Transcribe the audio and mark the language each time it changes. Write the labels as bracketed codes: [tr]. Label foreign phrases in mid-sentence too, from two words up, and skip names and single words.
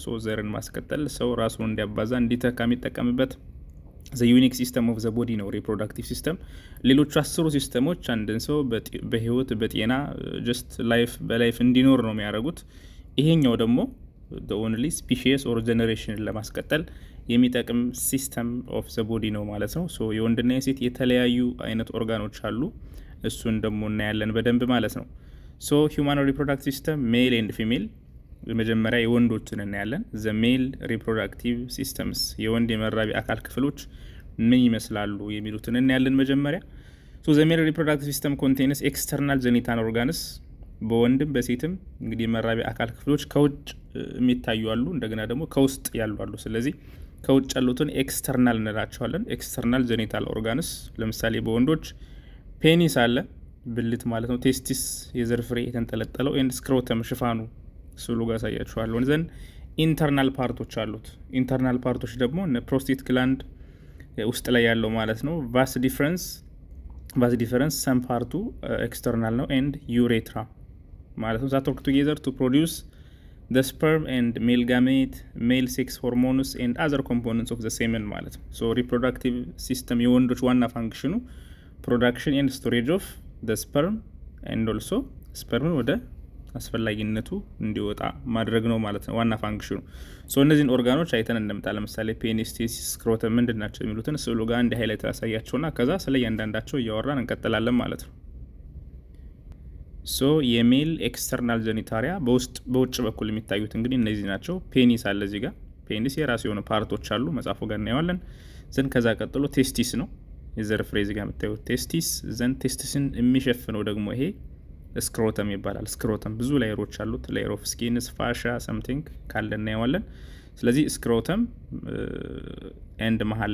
[am] ሶ ዘርን ማስቀጠል ሰው ራሱን እንዲያባዛ እንዲተካ የሚጠቀምበት [en] the unique system of the body [am] ነው [en] reproductive system። [am] ሌሎቹ 10 ሲስተሞች አንድን ሰው በህይወት በጤና ጀስት በላይፍ እንዲኖር ነው የሚያደርጉት። ይሄኛው ደግሞ [en] the only species or generation [am] ለማስቀጠል የሚጠቅም [en] system of the body [am] ነው ማለት ነው። ሶ የወንድና የሴት የተለያዩ አይነት ኦርጋኖች አሉ። እሱን ደግሞ እናያለን በደንብ ማለት ነው። ሶ [en] human reproductive system male and female [am] መጀመሪያ የወንዶችን እናያለን። [en] the male reproductive systems [am] የወንድ የመራቢ አካል ክፍሎች ምን ይመስላሉ የሚሉትን እናያለን መጀመሪያ። [en] so the male reproductive system contains external genital organs [am] በወንድም በሴትም እንግዲህ የመራቢ አካል ክፍሎች ከውጭ የሚታዩ አሉ፣ እንደገና ደግሞ ከውስጥ ያሉ አሉ። ስለዚህ ከውጭ ያሉትን ኤክስተርናል እንላቸዋለን። [en] external genital organs [am] ለምሳሌ በወንዶች ፔኒስ አለ፣ ብልት ማለት ነው። ቴስቲስ የዘር ፍሬ የተንጠለጠለው [en] and scrotum [am] ሽፋኑ ስሉ ጋር ያሳያችኋለሁ። [en] then internal [am] ፓርቶች አሉት። ኢንተርናል ፓርቶች ደግሞ [en] prostate gland [am] ውስጥ ላይ ያለው ማለት ነው። [en] vas deferens [am] ሰም ፓርቱ ኤክስተርናል ነው [en] and urethra [am] ማለት ነው። [en] that work together to produce the sperm and male gamete, male sex hormones and other components of the semen [am] ማለት ነው። [en] so reproductive system [am] የወንዶች ዋና ፋንክሽኑ [en] production and storage of the sperm and also sperm [am] ወደ አስፈላጊነቱ እንዲወጣ ማድረግ ነው ማለት ነው ዋና ፋንክሽኑ። so እነዚህን ኦርጋኖች አይተን እንደምጣ ለምሳሌ ፔኒስ፣ ቴስቲስ፣ ስክሮተም ምንድን ናቸው የሚሉትን ስዕሉ ጋር እንደ ሃይላይት ያሳያቸውና ከዛ ስለ እያንዳንዳቸው እያወራን እንቀጥላለን ማለት ነው። ሶ የሜል [en] external genitalia [am] በውጭ በኩል የሚታዩት እንግዲህ እነዚህ ናቸው። ፔኒስ አለ እዚህ ጋር። ፔኒስ የራሱ የሆነ ፓርቶች አሉ፣ መጻፉ ጋር እናየዋለን። ዘን ከዛ ቀጥሎ ቴስቲስ ነው የዘር ፍሬ እዚህ ጋር የምታዩት ቴስቲስ። ዘን ቴስቲስን የሚሸፍነው ደግሞ ይሄ ስክሮተም ይባላል። ስክሮተም ብዙ ላየሮች አሉት። [en] layer of skins፣ fascia something [am] ካለ እናየዋለን። ስለዚህ ስክሮተም ኤንድ መሀል